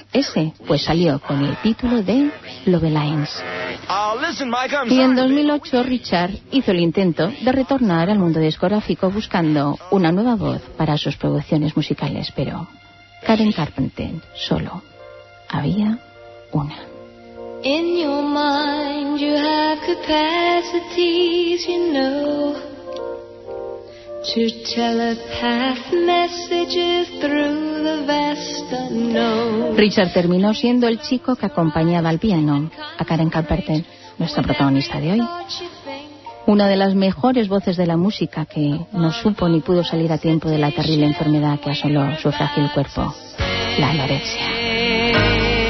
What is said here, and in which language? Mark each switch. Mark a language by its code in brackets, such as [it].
[es] Ese, pues, salió con el título de Love Lines. Y en 2008, Richard hizo el intento de retornar al mundo discográfico buscando una nueva voz para sus producciones musicales, pero Karen Carpenter solo había una. [en] In your mind you have capacities, you know, to telepath messages through the vast unknown. [es] Richard terminó siendo el chico que acompañaba al piano a Karen Carpenter, nuestra protagonista de hoy. Una de las mejores voces de la música que no supo ni pudo salir a tiempo de la terrible enfermedad que asoló su frágil cuerpo, la anorexia.